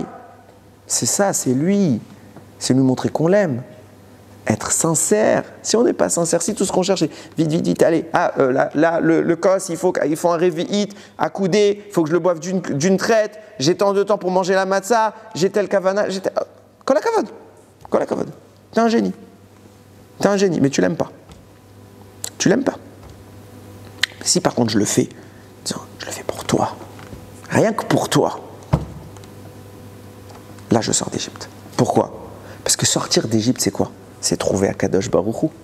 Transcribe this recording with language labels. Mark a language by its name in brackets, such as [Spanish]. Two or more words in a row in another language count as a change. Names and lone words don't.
[French] C'est ça, c'est lui. C'est lui montrer qu'on l'aime. Être sincère. Si on n'est pas sincère, si tout ce qu'on cherche est vite, vite, vite, allez, le cos, il faut un réveillite, accoudé, il faut que je le boive d'une traite, j'ai tant de temps pour manger la matzah, j'ai tel kavana, [Hebrew] כל הכבוד. [French] T'es un génie. T'es un génie, mais tu l'aimes pas. Tu l'aimes pas. Si par contre je le fais, je le fais pour toi, rien que pour toi, là je sors d'Égypte. Pourquoi? Parce que sortir d'Égypte, c'est quoi? C'est trouver [Hebrew] הקדוש ברוך הוא.